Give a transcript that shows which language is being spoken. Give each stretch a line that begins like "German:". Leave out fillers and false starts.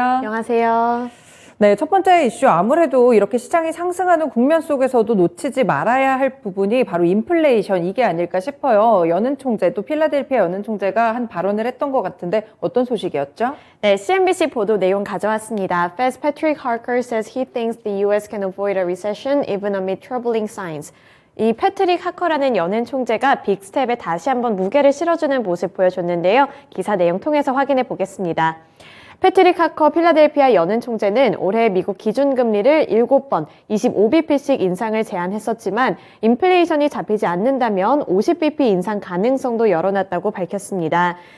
Korean: 안녕하세요. 네, 첫 번째 이슈 아무래도 이렇게 시장이 상승하는 국면 속에서도 놓치지 말아야 할 부분이 바로 인플레이션 이게 아닐까 싶어요. 연은 총재, 또 필라델피아 연은 총재가 한 발언을 했던 것 같은데 어떤 소식이었죠? 네, CNBC 보도 내용 가져왔습니다.
English: Fed's Patrick Harker says he thinks the U.S. can avoid a recession even amid troubling signs.
Korean: 이 패트릭 하커라는 연은 총재가 빅스텝에 다시 한번 무게를 실어주는 모습 보여줬는데요. 기사 내용 통해서 확인해 보겠습니다. 패트릭 하커 필라델피아 연은 총재는 올해 미국 기준금리를 7번 25bp씩 인상을 제안했었지만 인플레이션이 잡히지 않는다면 50bp 인상 가능성도 열어놨다고 밝혔습니다.